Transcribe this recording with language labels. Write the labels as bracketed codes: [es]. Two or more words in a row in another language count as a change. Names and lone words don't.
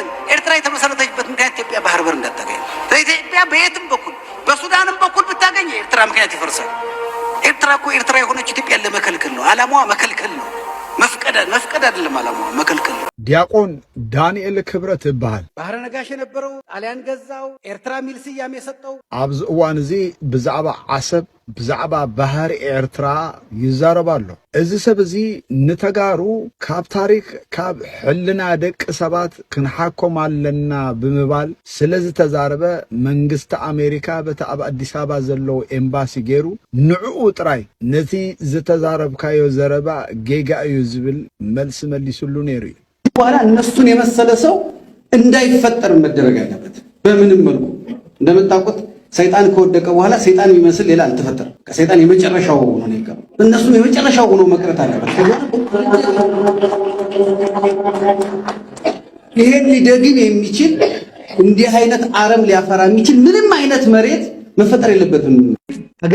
[am] ኤርትራ የተመሰረተችበት ምክንያት ኢትዮጵያ ባህር በር እንዳታገኝ። ኢትዮጵያ በየትም በኩል በሱዳንም በኩል ብታገኝ ኤርትራ ምክንያት ይፈርሳል። ኤርትራ የሆነች ኢትዮጵያን ለመከልከል ነው። ዓላማዋ መከልከል ነው። መፍቀድ አይደለም ዓላማዋ መከልከል ነው። ዲያቆን ዳንኤል ክብረት ይባሃል። ባህረ ነጋሽ የነበረው ጣሊያን ገዛው ኤርትራ ሚል ስያሜ የሰጠው [ti] ኣብዚ እዋን እዚ ብዛዕባ ዓሰብ ብዛዕባ ባህሪ ኤርትራ ይዛረባሉ። እዚ ሰብ እዚ ንተጋሩ ካብ ታሪክ ካብ ሕልና ደቂ ሰባት ክንሓኮም ኣለና ብምባል ስለ ዝተዛረበ መንግስቲ ኣሜሪካ በቲ ኣብ ኣዲስ ኣበባ ዘለዎ ኤምባሲ ገይሩ ንዕኡ ጥራይ ነቲ ዝተዛረብካዮ ዘረባ ጌጋ እዩ ዝብል መልሲ መሊሱሉ ነይሩ እዩ። [am] በኋላ እነሱን የመሰለ ሰው እንዳይፈጠር መደረግ አለበት። በምንም መልኩ እንደምታውቁት ሰይጣን ከወደቀ በኋላ ሰይጣን የሚመስል ሌላ አልተፈጠረም። ከሰይጣን የመጨረሻው ሆኖ ነው የቀረው። እነሱም የመጨረሻው ሆኖ መቅረት አለበት። ይሄን ሊደግም የሚችል እንዲህ አይነት አረም ሊያፈራ የሚችል ምንም አይነት መሬት መፈጠር የለበትም። ሀገር